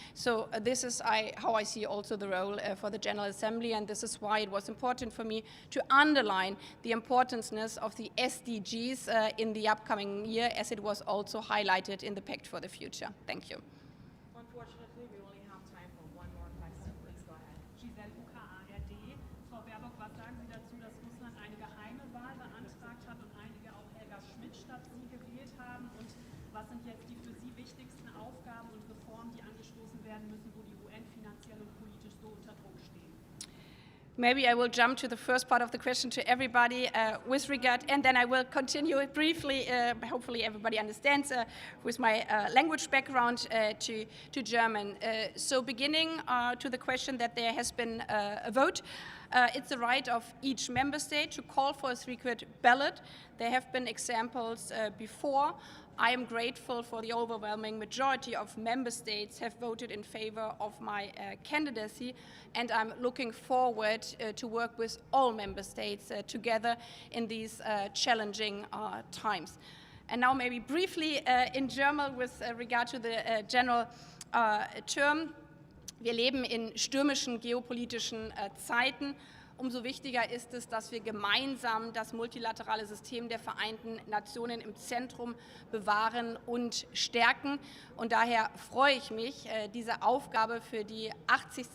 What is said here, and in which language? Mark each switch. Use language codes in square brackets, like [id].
[en] So this is how I see also the role for the General Assembly, and this is why it was important for me to underline the importance of the SDGs in the upcoming year, as it was also highlighted in the Pact for the Future. Thank you. Unfortunately, we only have time for one more question. Please go ahead. Giselle Uka, ARD. [de] Frau Baerbock, was sagen Sie dazu, dass Russland eine geheime Wahl beantragt hat und einige auch Helga Schmidt statt Sie gewählt haben? Und was sind jetzt die für Sie wichtigsten Aufgaben und Reformen, die angestoßen werden müssen, wo die UN finanziell und politisch so unter Druck stehen? [en] Maybe I will jump to the first part of the question to everybody with regard, and then I will continue briefly, hopefully everybody understands, with my language background to German. So beginning to the question that there has been a vote, it's the right of each member state to call for a secret ballot. There have been examples before. I am grateful for the overwhelming majority of member states have voted in favor of my candidacy, and I'm looking forward to work with all member states together in these challenging times. And now maybe briefly in German with regard to the general term. [de] Wir leben in stürmischen geopolitischen Zeiten. Umso wichtiger ist es, dass wir gemeinsam das multilaterale System der Vereinten Nationen im Zentrum bewahren und stärken. Und daher freue ich mich, diese Aufgabe für die 80.